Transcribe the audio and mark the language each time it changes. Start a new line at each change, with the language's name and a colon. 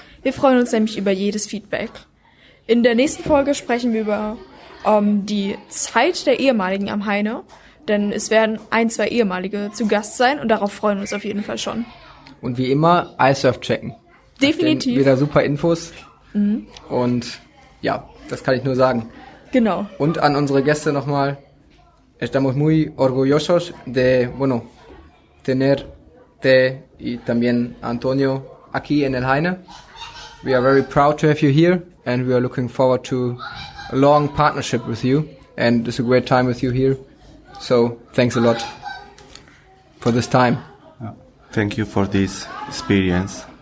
German: Wir freuen uns nämlich über jedes Feedback. In der nächsten Folge sprechen wir über die Zeit der Ehemaligen am Heine, denn es werden 2 Ehemalige zu Gast sein und darauf freuen wir uns auf jeden Fall schon. Und wie immer, iSurf checken. Definitiv. Wieder super Infos. Und ja, das kann ich nur sagen. Genau. Und an unsere Gäste nochmal:
Spanish: Estamos muy orgullosos de, tenerte y también Antonio aquí en el Heine.
English: We are very proud to have you here, and we are looking forward to a long partnership with you, and it's a great time with you here. So, thanks a lot for this time. Thank you for this experience.